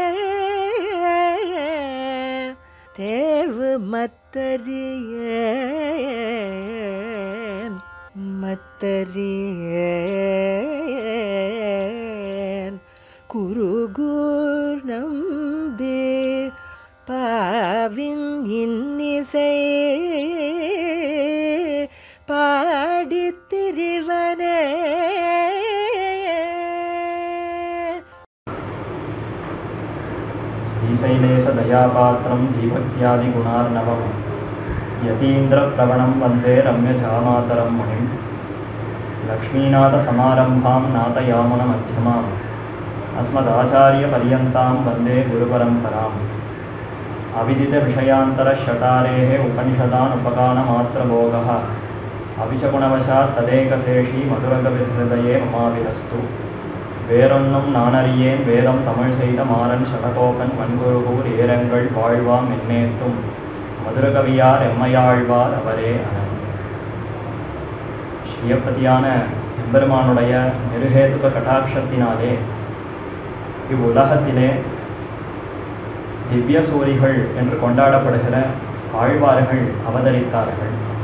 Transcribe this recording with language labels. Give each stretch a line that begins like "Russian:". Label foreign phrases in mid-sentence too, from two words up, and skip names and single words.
Tamil: தேவு மத்தறியேன் மத்தறியேன் குருகூர் நம்பி பாவின் இன்னிசை பாடித் திரிவனே.
Sanskrit: श्रीशैलेश दयापात्रं धीभक्त्यादिगुणार्णवं यतीन्द्रप्रवणं वन्दे रम्यजामातरं मुनिं लक्ष्मीनाथसमारम्भां नाथयामुनमध्यमाम् अस्मदाचार्यपर्यन्तां वन्दे गुरुपरम्पराम्. अविदितविषयान्तरशतारेः उपनिषदान् उपगानमात्रभोगः अविचगुणवशात् तदेकशेषी मधुरकविहृदये ममाविरस्तु.
Tamil: வேறொன்னும் நானறியேன் வேதம் தமிழ் செய்த மாறன் சடகோபன் வன்குருகூர் ஏரங்கள் வாழ்வாம் என்னேத்தும் மதுரகவியார் எம்மையாழ்வார் அவரே அனன். ஸ்ரீயப்பதியான எம்பெருமானுடைய நிருஹேதுக கடாட்சத்தினாலே இவ்வுலகத்திலே திவ்ய சூரிகள் என்று கொண்டாடப்படுகிற ஆழ்வார்கள் அவதரித்தார்கள்.